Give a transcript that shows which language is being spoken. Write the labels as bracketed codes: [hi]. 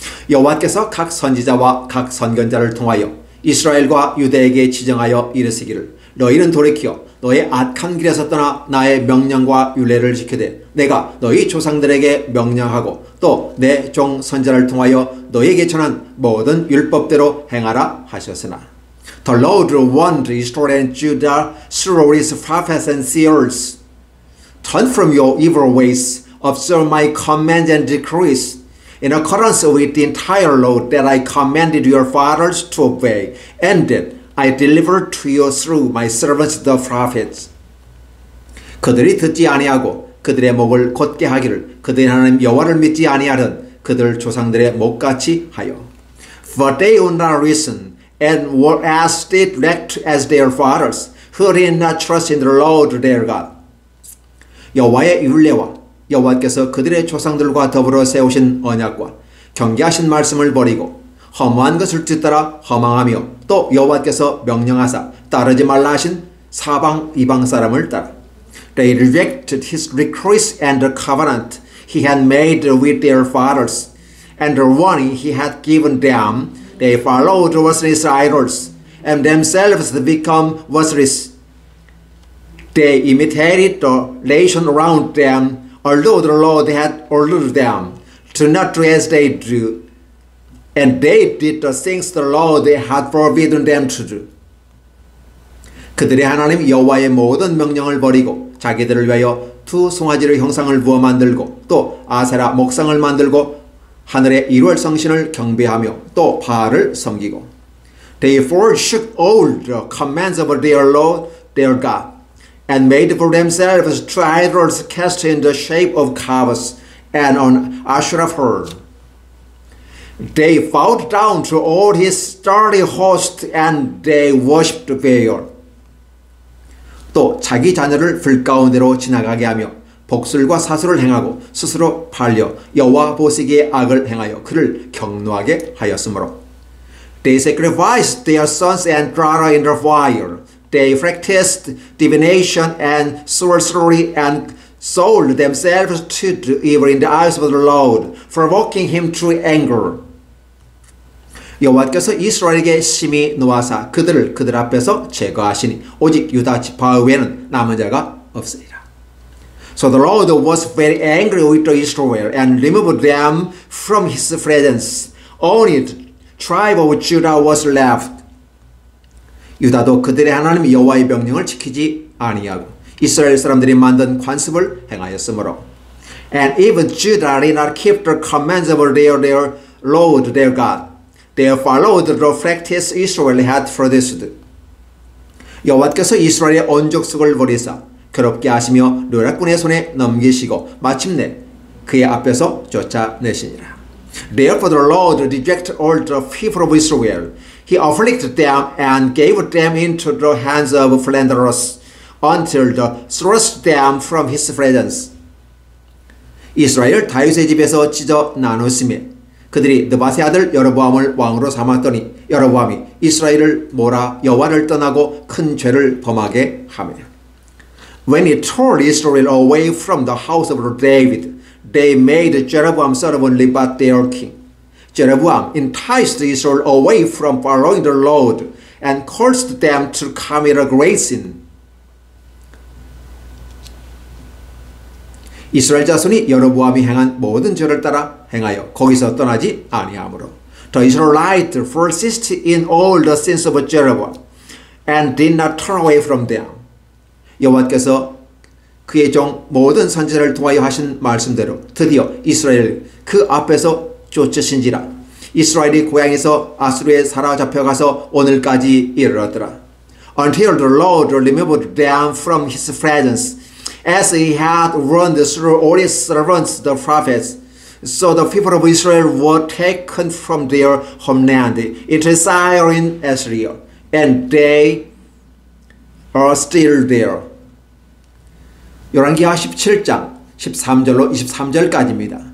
[ko] 여호와께서 각 선지자와 각 선견자를 통하여 이스라엘과 유대에게 지정하여 이르시기를 너희는 돌이켜 너의 악한 길에서 떠나 나의 명령과 율례를 지키되 내가 너희 조상들에게 명령하고 또 내 종 선지자를 통하여 너희에게 전한 모든 율법대로 행하라 하셨으나 [en] The Lord warned Israel and Judah through his prophets and seers. Turn from your evil ways, observe my commands and decrees, in accordance with the entire law that I commanded your fathers to obey, and that I delivered to you through my servants the prophets. [ko] 그들이 듣지 아니하고 그들의 목을 곧게 하기를 그들이 하나님 여호와를 믿지 아니하던 그들 조상들의 목같이 하여. [en] For they would not listen, and were as stiff-necked as their fathers, who did not trust in the Lord their God. [ko] 여호와의 율례와 여호와께서 그들의 조상들과 더불어 세우신 언약과 경계하신 말씀을 버리고 허무한 것을 뒤따라 허망하며 또 여호와께서 명령하사 따르지 말라 하신 사방 이방 사람을 따라. [en] They rejected his decrees and the covenant he had made with their fathers, and the warning he had given them. They followed worthless idols, and themselves become worthless. They imitated the nation around them, although the Lord had ordered them to not do as they do. And they did the things the Lord had forbidden them to do. [ko] 그들의 하나님 여호와의 모든 명령을 버리고 자기들을 위하여 두 송아지의 형상을 부어 만들고 또 아세라 목상을 만들고 하늘의 일월 성신을 경배하며 또 바알을 섬기고. [en] They forsook all the commands of their Lord, their God, and made for themselves two idols cast in the shape of calves and on Asherah pole. They bowed down to all his starry host and they worshipped Baal. [ko] 또 자기 자녀를 불 가운데로 지나가게 하며 복술과 사술을 행하고 스스로 팔려 여호와 보시기에 악을 행하여 그를 경노하게 하였으므로. [en] They sacrificed their sons and daughters in the fire. They practiced divination and sorcery and sold themselves to do evil in the eyes of the Lord, provoking him to anger. [ko] 여호와께서 이스라엘에게 심히 노하사 그들을 그들 앞에서 제거하시니 오직 유다 지파 외에는 남은 자가 없으리라. [en] So the Lord was very angry with Israel and removed them from his presence. Only tribe of Judah was left. [ko] 유다도 그들의 하나님 여호와의 명령을 지키지 아니하고 이스라엘 사람들이 만든 관습을 행하였으므로 [en] And even Judah did not keep the commands of their Lord their God. They followed the practice Israel had produced. [ko] 여호와께서 이스라엘의 언족속을 버리사 괴롭게 하시며 르락군의 손에 넘기시고 마침내 그의 앞에서 쫓아내시니라. [en] Therefore the Lord rejected all the people of Israel. He afflicted them and gave them into the hands of slanderers until they thrust them from his presence. [ko] 이스라엘 다윗의 집에서 찢어 나누시며 그들이 느바세 아들 여로보암을 왕으로 삼았더니 여로보암이 이스라엘을 몰아 여호와를 떠나고 큰 죄를 범하게 하며 [en] When he tore Israel away from the house of David, they made Jeroboam son of Nebat their king. Jeroboam enticed Israel away from following the Lord and caused them to commit a great sin. [ko] 이스라엘 자손이 여로보암이 행한 모든 죄를 따라 행하여 거기서 떠나지 아니하므로 [en] The Israelites persisted in all the sins of Jeroboam and did not turn away from them. [ko] 여호와께서 그의 종 모든 선지자를 통하여 하신 말씀대로 드디어 이스라엘 그 앞에서 쫓으신지라 이스라엘이 고향에서 아수르에 사로잡혀가서 오늘까지 이르렀더라. [en] Until the Lord removed them from his presence as he had run through all his servants the prophets. So the people of Israel were taken from their homeland into exile in Assyria, and they are still there. [ko] 열왕기하 17장 13절로 23절까지입니다.